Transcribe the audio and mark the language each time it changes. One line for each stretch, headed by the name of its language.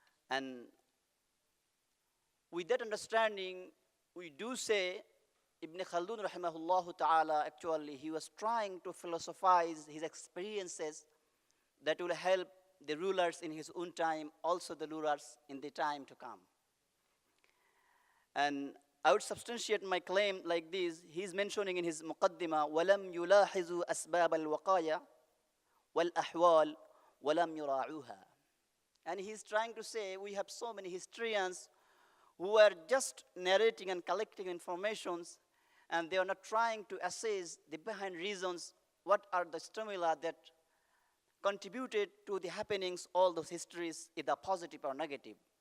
English: And with that understanding, we do say Ibn Khaldun rahimahullah ta'ala, actually he was trying to philosophize his experiences that will help the rulers in his own time, also the rulers in the time to come. And I would substantiate my claim like this. He's mentioning in his Muqaddimah,
Arabic: وَلَمْ يُلَاحِظُوا أَسْبَابَ الْوَقَايَا وَالْأَحْوَالِ وَلَمْ يُرَاعُوهَا.
English: And he's trying to say we have so many historians who are just narrating and collecting informations, and they are not trying to assess the behind reasons, what are the stimuli that contributed to the happenings, all those histories, either positive or negative.